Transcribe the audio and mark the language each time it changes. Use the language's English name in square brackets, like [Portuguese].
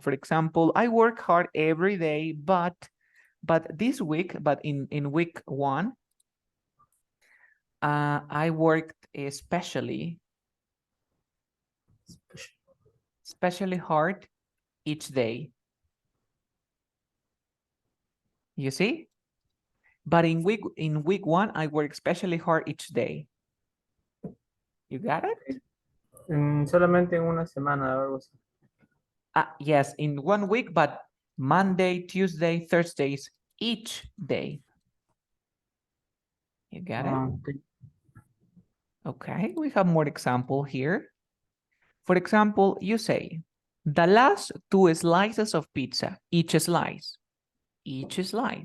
[English] For example, I work hard every day, but this week, but in week 1, I worked especially hard each day. You see? But in week 1, I work especially hard each day. You got it? [Spanish] Solamente en una semana o algo así. [English] Yes, in 1 week, but Monday, Tuesday, Thursdays, each day. You got it? Okay. Okay, we have more example here. For example, you say, the last 2 slices of pizza, each slice. Each slice.